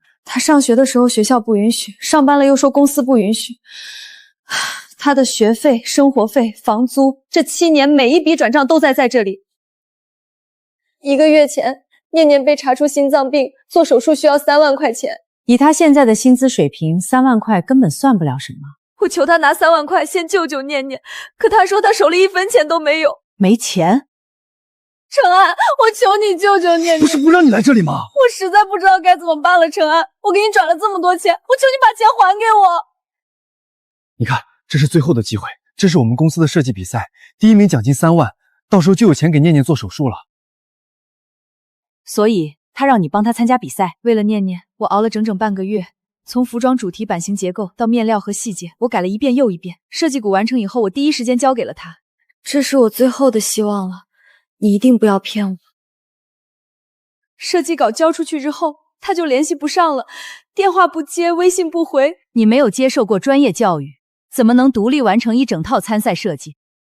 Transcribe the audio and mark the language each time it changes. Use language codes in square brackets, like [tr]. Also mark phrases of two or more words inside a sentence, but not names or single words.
[zh] 他上學的時候學校不允許，上班了又說公司不允許。他的學費、生活費、房租，這7年每一筆轉賬都在這裡。1個月前，念念被查出心臟病，做手術需要3萬塊錢。以他現在的薪資水平，3萬塊根本算不了什麼。我求他拿3萬塊先救救念念，可他說他手裡1分錢都沒有。沒錢？程安，我求你救救念念。不是不让你来这里吗？我实在不知道该怎么办了，程安，我给你转了这么多钱，我求你把钱还给我。你看，这是最后的机会，这是我们公司的设计比赛，第1名奖金3万，到时候就有钱给念念做手術了。所以他让你帮他参加比赛。为了念念，我熬了整整半个月，从服装主题、版型結構到面料和細節，我改了一遍又一遍。設計稿完成以後，我第一時間交給了他。這是我最後的希望了，你一定不要騙我。設計稿交出去之後，他就聯繫不上了，電話不接，微信不回。你沒有接受過專業教育，怎麼能獨立完成一整套參賽設計？